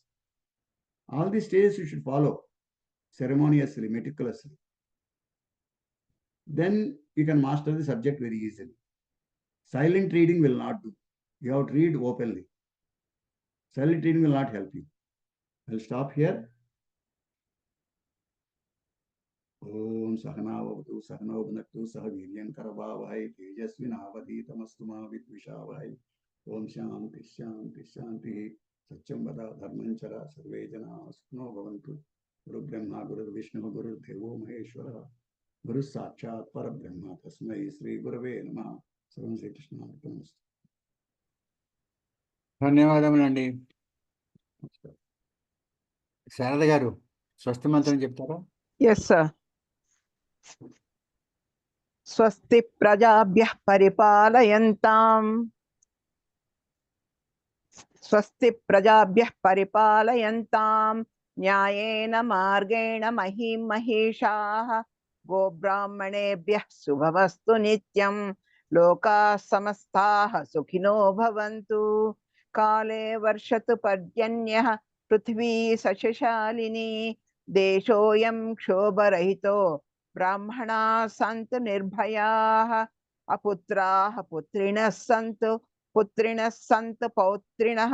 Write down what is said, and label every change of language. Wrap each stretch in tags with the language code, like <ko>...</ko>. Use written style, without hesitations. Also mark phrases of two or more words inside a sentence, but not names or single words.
<en>All these stages you should follow ceremoniously, meticulously. Then you can master the subject very easily. Silent reading will not do. You have to read openly. Silent reading will not help you. I'll stop here.</en> <sa>ॐ सह नाववतु सह नौ भुनक्तु सहवीर्यं करवावहै तेजस्विनावधीतमस्तु मा विद्विषावहै. ॐ शान्तिः शान्तिः शान्तिः सत्यं वद धर्मं चर सर्वे जनाः सुखिनो भवन्तु. गुरुर्ब्रह्मा गुरुर्विष्णुः गुरुर्देवो महेश्वरः गुरुः साक्षात् परब्रह्म तस्मै श्री गुरवे नमः. सर्वम् श्री कृष्ण अर्पणमस्तु.</sa> <te>ధన్యవాదములండి. శారద గారు స్వస్తి మంత్రం చెప్తారా?</te> <en>yes sir.</en> <sa>స్వస్తి ప్రజాభ్యః పరిపాలయంతాం స్వస్తి ప్రజాభ్యః పరిపాలయంతాం న్యాయేన మార్గేణ మహీం మహీషాః గోబ్రాహ్మణేభ్యः శుభమస్తు నిత్యం లోకాः సమస్తాः సుఖినో భవంతు కాలే వర్షతు పర్జన్యః పృథివీ సస్యశాలినీ దేశోऽयं క్షోభరహితో బ్రాహ్మణాः సంతు నిర్భయాः అపుత్రాः పుత్రిణः సంతు పుత్రిణः సంతు పౌత్రిణः</sa>